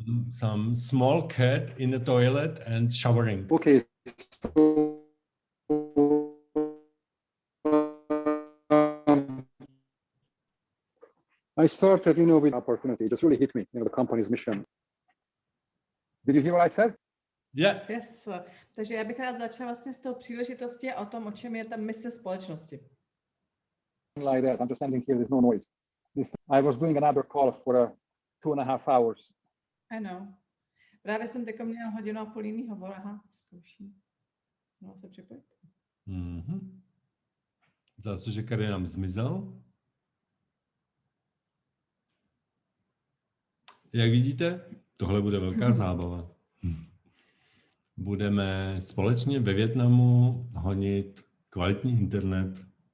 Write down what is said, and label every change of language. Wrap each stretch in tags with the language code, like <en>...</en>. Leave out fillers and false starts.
<en>Some small cat in the toilet and showering. Okay. I started, with opportunity. It just really hit me, the company's mission. Did you hear what I said? Yeah. Yes.</en> <cs>Takže já bych rád začala vlastně s tou příležitostí a o tom, o čem je ta mise společnosti.</cs> <en>Like that. I'm just standing here. There's no noise. I was doing another call for 2.5 hours. I know.</en> <cs>Právě jsem teď měla 1.5 hodiny jiný hovor. Aha, zkouším. Mohla se připojit? Zase, že Kary nám zmizel. Jak vidíte, tohle bude velká zábava. Budeme společně ve Vietnamu honit kvalitní internet.</cs>